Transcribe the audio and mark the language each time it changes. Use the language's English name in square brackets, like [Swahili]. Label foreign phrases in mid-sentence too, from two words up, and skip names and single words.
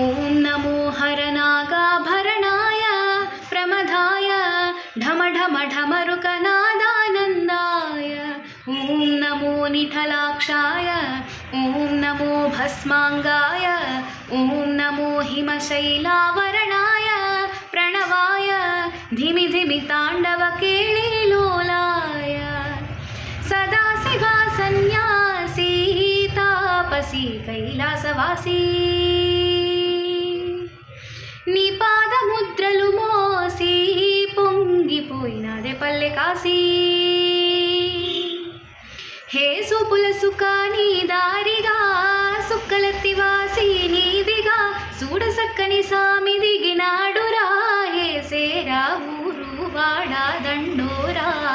[Sanskrit] नमो हरनागाभरणाय प्रमदाय ढम ढम ढमरुकनादानन्दाय ॐ नमो निठलाक्षाय ॐ नमो भस्माङ्गाय ॐ नमो हिमशैलावरणाय प्रणवाय धिमि धिमि ताण्डवकेळीलोलाय सदाशिवा सन्यासी तापसी कैलासवासी [Telugu] నీ పాదముద్రలు మోసి పొంగిపోయినదే పల్లె కాశీ హే సూపుల సుఖాని దారిగా సుక్కలెత్తివాసి నీదిగా చూడసక్కని సామి దిగినాడురా హే సేరా ఊరు వాడా దండోరా